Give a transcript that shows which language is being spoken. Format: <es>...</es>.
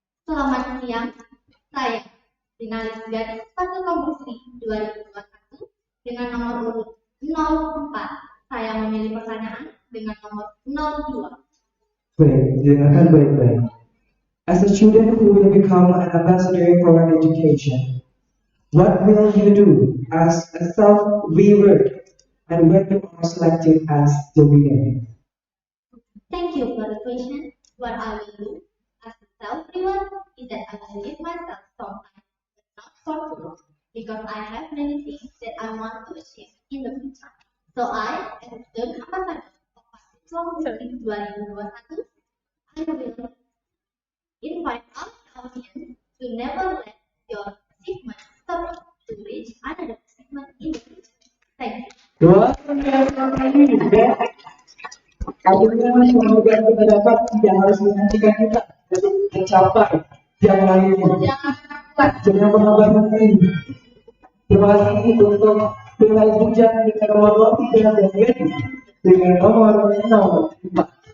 <id>Selamat siang, saya finalis gadis Fasilkom Unsri 2021 dengan nomor urut 04. Saya memilih pertanyaan dengan nomor 02. Baik, dengarkan baik-baik.</id> <en>As a student who will become an ambassador for education, what will you do as a self-reward And when you are selected as the winner? Thank you for the question. What I will do as a self-reward is that I will give myself some time, but not for too long, because I have many things that I want to achieve in the future. So I, as a student ambassador of Mahasiswa Muslim 2021, I will invite our audience to never let your achievement stop to reach another achievement in the future. Thank you.</en> <id>Luar biasa sekali, ya. Akhirnya kemudian kita dapat tidak harus menghentikan kita untuk mencapai yang lainnya. Jangan pernah berhenti. Terima kasih untuk Bila Hujan dengan nomor 3 dan Gedi dengan nomor 04.</id>